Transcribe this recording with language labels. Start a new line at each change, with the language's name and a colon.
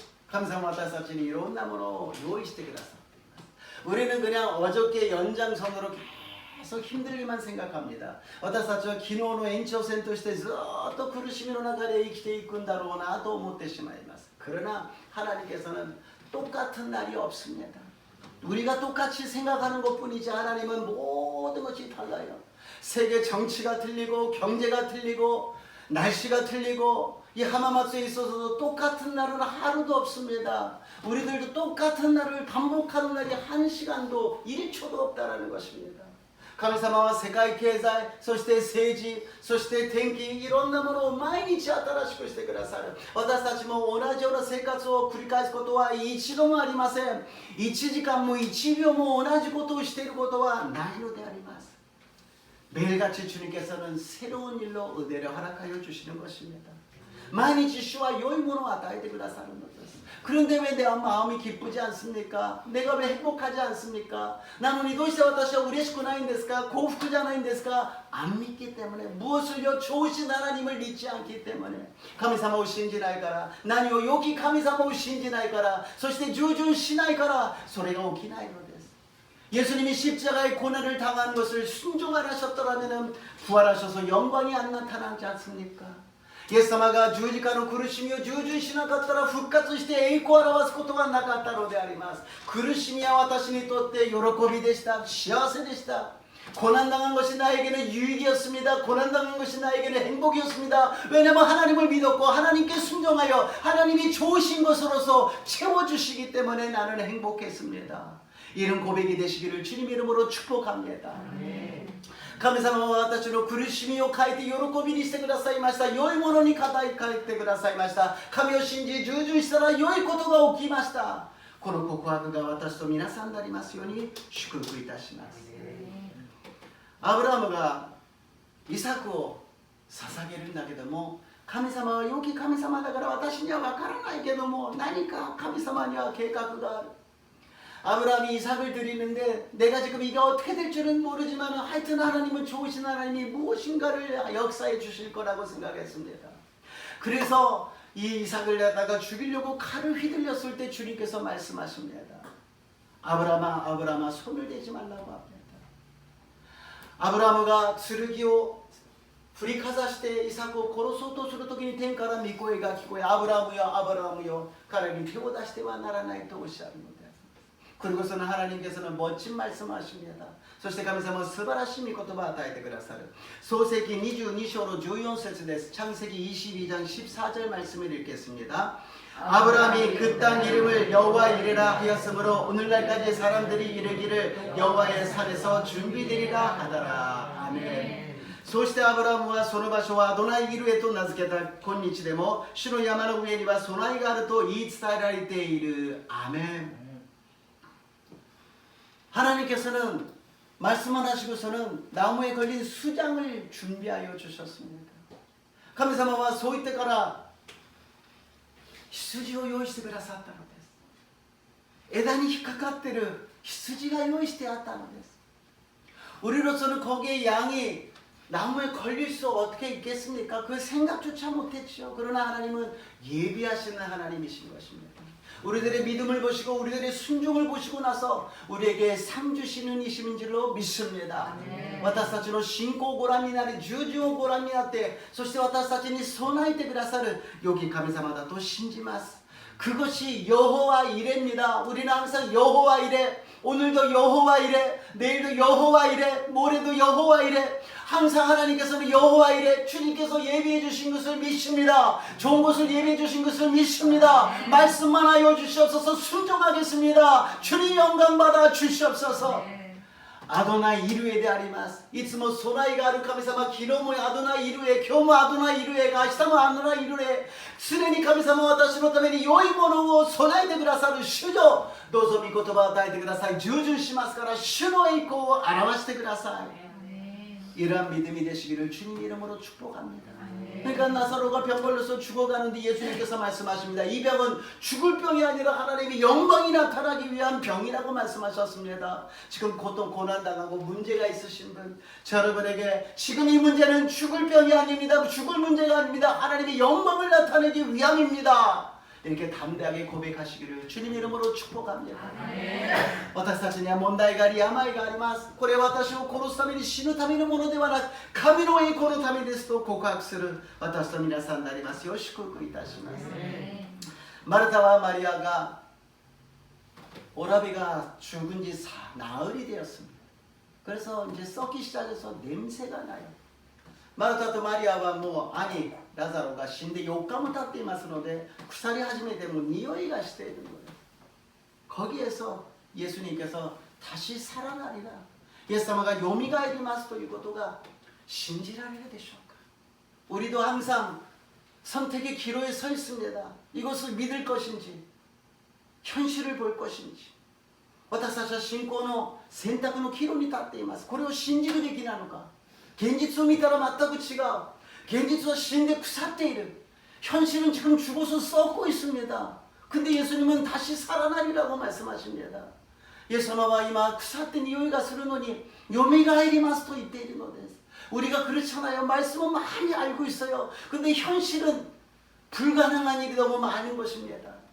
Korean: 감사합니다.
Japanese: 私たちにいろんなものを用意してください.
Korean: 우리는 그냥 어저께 연장선으로 계속 힘들 일만 생각합니다.
Japanese: 私たちは昨日の延長線としてずっと苦しみの中で生きていくんだろうなと思ってしまいます.
Korean: 그러나 하나님께서는 똑같은 날이 없습니다. 우리가 똑같이 생각하는 것뿐이지 하나님은 모든 것이 달라요. 세계 정치가 틀리고 경제가 틀리고 날씨가 틀리고 이 하마마스에 있어서도 똑같은 날은 하루도 없습니다. 우리들도 똑같은 날을 반복하는 날이 한 시간도 1초도 없다라는 것입니다.
Japanese: 神様は世界経済、そして政治、そして天気、いろんなものを毎日新しくしてくださる。私たちも同じような生活を繰り返すことは一度もありません。 1時間も1秒も同じことをしていることはないのであります。
Korean: 매일같이 주님께서는 새로운 일로 은혜를 허락하여 주시는 것입니다.
Japanese: 毎日主は良いものを与えてくださるのです。
Korean: 그런데 왜 내 마음이 기쁘지 않습니까? 내가 왜 행복하지 않습니까? 나는 도대체
Japanese: 私は嬉しくないんですか?
Korean: 고프지 않은
Japanese: ですか?
Korean: 안 믿기 때문에 무엇을요? 좋으신 하나님을 믿지 않기 때문에
Japanese: 神様を信じないから何を良き神様を信じないからそして従順しないからそれが起きないのです
Korean: 예수님이 십자가의 고난을 당한 것을 순종 안 하셨더라면 부활하셔서 영광이 안 나타나지 않습니까?
Japanese: イエス様が十字架の苦しみを従順しなかったら復活して栄光を表すことがなかったのであります。苦しみは私にとって喜びでした。幸せでした。
Korean: 고난당한 것이 나에게는 유익이었습니다. 고난당한 것이 나에게는 행복이었습니다. 왜냐하면 하나님을 믿었고 하나님께 순종하여 하나님이 좋으신 것으로서 채워주시기 때문에 나는 행복했습니다. 이런 고백이 되시기를 주님 이름으로 축복합니다.
Japanese: 神様は私の苦しみを変えて喜びにしてくださいました。良いものに変えてくださいました。神を信じ従順したら良いことが起きました。この告白が私と皆さんでありますように祝福いたします。アブラハムがイサクを捧げるんだけども神様は良き神様だから私には分からないけども何か神様には計画がある
Korean: 아브라함이 이삭을 드리는데 내가 지금 이게 어떻게 될 줄은 모르지만 하여튼 하나님은 좋으신 하나님이 무엇인가를 역사해 주실 거라고 생각했습니다. 그래서 이 이삭을 갖다가 죽이려고 칼을 휘둘렸을 때 주님께서 말씀하십니다. 아브라함아 아브라함아 손을 대지 말라고 합니다.
Japanese: 아브라함가 剣を振りかざしてイサクを殺そうとするときに天から御声が聞こえアブラハムよアブラハムよ彼に手を出してはならないとおっしゃるのです
Korean: 그리고서는 하나님께서는 멋진 말씀하십니다.
Japanese: そして神様は素晴らしい御言葉を与えてくださる創世記22章の14節です
Korean: 창세기 22장 14절 말씀을 읽겠습니다. 아브라함이 그 땅 이름을 여호와 이레라 하였으므로 오늘날까지 사람들이 이르기를 여호와의 산에서 준비되리라 하더라. 아멘.
Japanese: そうしてアブラハムはその場所はアドナイイルエと名付けた今日でも主の山の上には備えがあると言い伝えられている。アメン。
Korean: 하나님께서는 말씀을 하시고서는 나무에 걸린 수장을 준비하여 주셨습니다.
Japanese: 神様はそう言ってから羊を用意してくださったのです。枝に引っかかっている羊が用意してあったのです。
Korean: 우리로서는 거기에 양이 나무에 걸릴 수 어떻게 있겠습니까? 그 생각조차 못했죠. 그러나 하나님은 예비하시는 하나님이신 것입니다. 우리들의 믿음을 보시고 우리들의 순종을 보시고 나서 우리에게 상 주시는 이심인 줄로 믿습니다.
Japanese: 私たちの信仰をご覧になり従順をご覧になってそして私たちに備えてくださる良き神様だと信じます.
Korean: 그것이 여호와 이레입니다. 우리는 항상 여호와 이레 오늘도 여호와 이레 내일도 여호와 이레 모레도 여호와 이레 항상 하나님께서는 여호와 이레 주님께서 예비해 주신 것을 믿습니다. 좋은 것을 예비해 주신 것을 믿습니다. 말씀만 하여 주시옵소서. 순종하겠습니다. 주님 영광 받아 주시옵소서.
Japanese: 아도나이 이루에であります。いつも備えがある神様、昨日もアドナイイルエ、今日もアドナイイルエが明日もアドナイイルエ、常に神様は私のために良いものを備えてくださる主よ。どうぞ御言葉を与えてください。従順しますから主の栄光を表してください。
Korean: 이러한 믿음이 되시기를 주님 이름으로 축복합니다. 그러니까 나사로가 병 걸려서 죽어가는데 예수님께서 말씀하십니다. 이 병은 죽을 병이 아니라 하나님의 영광이 나타나기 위한 병이라고 말씀하셨습니다. 지금 고통 고난당하고 문제가 있으신 분 여러분에게 지금 이 문제는 죽을 병이 아닙니다. 죽을 문제가 아닙니다. 하나님의 영광을 나타내기 위함입니다. 이렇게 담대하게 고백하시기를 주님 이름으로 축복합니다. 私たちには問題があり病があります。これは私を殺すために死ぬためのものではなく神の栄光のためですと告白する私と皆さんでありますよう祝福いたします。 마르타와 마리아가 오라비가 죽은 지 나흘이 되었습니다. 그래서 이제 썩기 시작해서 냄새가 나요. 마르타 또 마리아와 아니
Japanese: ラザロが死んで4日も経っていますので、腐り始めても匂いがしているのです。
Korean: 거기에서 예수님께서 다시 살아나리라, 예수님가
Japanese: 요미가에리마스ということが信じられるでしょうか。
Korean: 우리도 항상 선택의 기로에 서 있습니다. 이것을 믿을 것인지 현실을 볼 것인지.
Japanese: 私たちは信仰の選択の岐路に立っています。これを信じるべきなのか、現実を見たら全く違う、現実は死んで腐っている、
Korean: 현실은 지금 죽어서 썩고 있습니다. 근데 예수님은 다시 살아나리라고 말씀하십니다. 예수님은
Japanese: 이마 쿠사된 이유가 스르노니 요미가에리마스도 이때리노데스.
Korean: 우리가 그렇잖아요. 말씀은 많이 알고 있어요. 근데 현실은 불가능한 일이 너무 많은 것입니다.